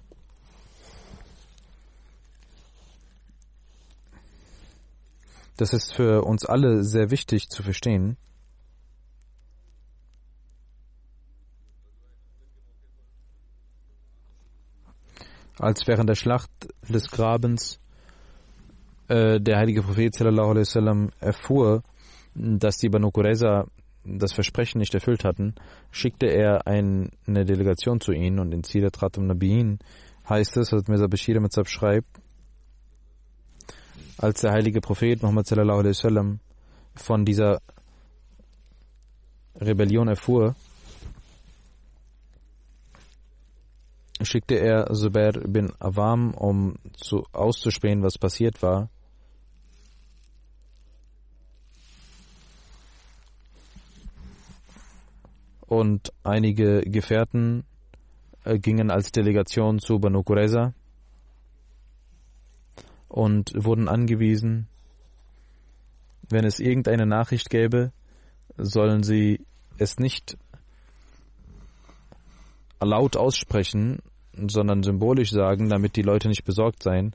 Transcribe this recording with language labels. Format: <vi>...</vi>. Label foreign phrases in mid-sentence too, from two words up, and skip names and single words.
<de>Das ist für uns alle sehr wichtig zu verstehen. Als während der Schlacht des Grabens der heilige Prophet</de> <ar>صلى الله عليه وسلم</ar> <de>erfuhr, dass die Banu Qurayza das Versprechen nicht erfüllt hatten, schickte er eine Delegation zu ihnen, und in Sirat Khatam Nabiyin heißt es, was Mirza Bashir Mitzab schreibt, als der heilige Prophet Muhammad</de> <ar>صلى الله عليه وسلم</ar> <de>von dieser Rebellion erfuhr, schickte er Zubair bin Awam, um auszuspähen, was passiert war. Und einige Gefährten gingen als Delegation zu Banu Qurayza und wurden angewiesen, wenn es irgendeine Nachricht gäbe, sollen sie es nicht laut aussprechen, sondern symbolisch sagen, damit die Leute nicht besorgt seien.</de>